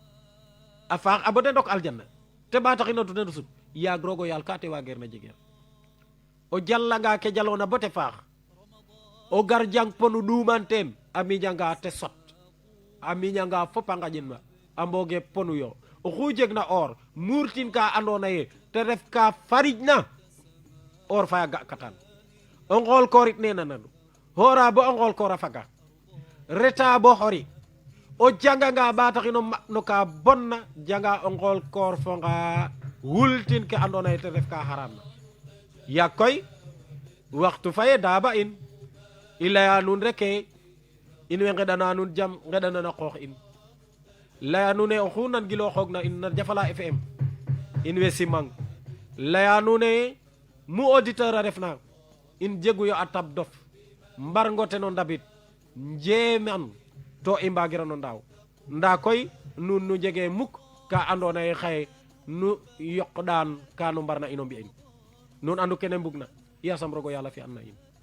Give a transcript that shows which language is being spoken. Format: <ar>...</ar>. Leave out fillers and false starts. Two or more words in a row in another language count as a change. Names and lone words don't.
<srr>a faax a bode ndok aljanna te ba taxina tu den sut yaag roogo yàlla ka te waageer na jegeer o jallanga ke jaloona bo te faax o gar jang ponu ɗuuman teen a miñanga te sot a miñanga fop a ngaƴin a mbooge ponu yo oxu jegna or muurtin ka andoona yee te ref ka farijna or faya ga katan o ngool koorit nena nanu hoora bo o ngool koor a faga reta bo xori o janganga ba taxino ma no ka bonna janga o ngool koor fo nga wultin ke andoona yee te ref ka haram na yaag koy waxtu faye daaba in i laya nuun reke in we ngeɗana nuun jam ngeɗanana qoox in laya nuun e oxu nangilooxoogna in na Jafala FM in we simang laya nuun e mu auditeur a refna in jeguyo a tab dof mbar ngote no ndabit njeeman to i mbagirano ndaaw nda koy nuun nu njege muk ka andoona yee xaye nu yoqɗaan ka nu mbarna ino mbi'in nuun andu kene mbugna yasam rogo yàlla fi'an na in</srr>